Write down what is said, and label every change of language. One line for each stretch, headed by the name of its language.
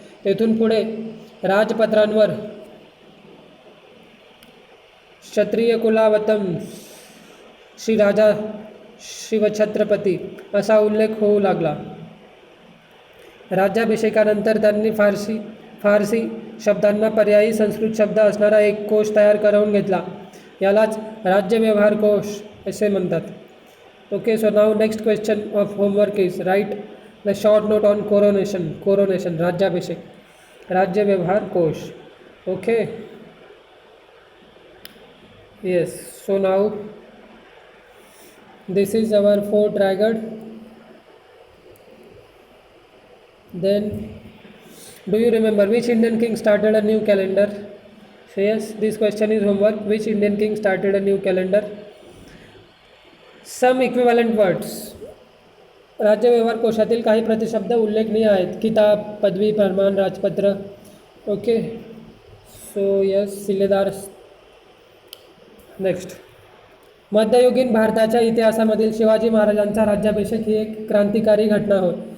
Marathi: तेथून पुढे राजपत्रांवर क्षत्रिय कुलावतम श्री राजा शिवछत्रपती असा उल्लेख होऊ लागला. राज्याभिषेकानंतर त्यांनी फारसी शब्दांना पर्यायी संस्कृत शब्द असणारा एक कोश तयार करून घेतला. यालाच राज्यव्यवहार कोश असे म्हणतात.
English: Okay, so now next question of homework is write the short note on coronation राज्याभिषेक, राज्यव्यवहार कोश. Okay, yes, so now this is our Fort Raigad. Then do you remember which Indian king started a new calendar? So yes, this question is homework. Which Indian king started a new calendar? Some equivalent words.
Marathi: राज्यव्यवहार कोशातील काही प्रतिशब्द उल्लेखनीय आहेत. किताब, पदवी, फरमान, राजपत्र. Okay, so yes, सिलेदार. Next, मध्ययुगीन भारताच्या इतिहासामधील शिवाजी महाराजांचा राज्याभिषेक ही एक क्रांतिकारी घटना होय.